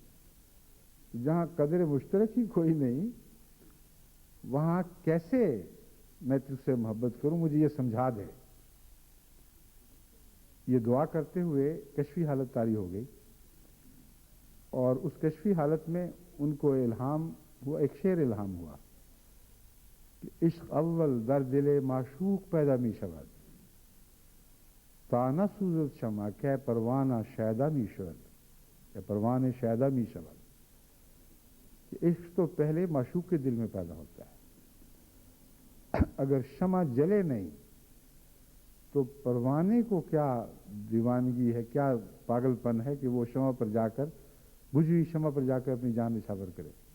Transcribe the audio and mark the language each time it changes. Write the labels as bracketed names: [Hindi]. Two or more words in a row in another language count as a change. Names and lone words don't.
[Urdu] جہاں قدر مشترک ہی کوئی نہیں، وہاں کیسے میں تجھ سے محبت کروں، مجھے یہ سمجھا دے. یہ دعا کرتے ہوئے کشفی حالت طاری ہو گئی، اور اس کشفی حالت میں ان کو الہام ہوا، ایک شعر الہام ہوا کہ [Persian] عشق اول در دل معشوق پیدا می شود، تا نسوزد شمع کہ پروانہ شیدا می شود، [Urdu] یا [Persian] پروانہ شیدا می شود. [Urdu] کہ عشق تو پہلے معشوق کے دل میں پیدا ہوتا ہے. اگر شمع جلے نہیں تو پروانے کو کیا دیوانگی ہے، کیا پاگل پن ہے کہ وہ شمع پر جا کر، بجھی ہوئی شمع پر جا کر اپنی جان نچھاور کرے.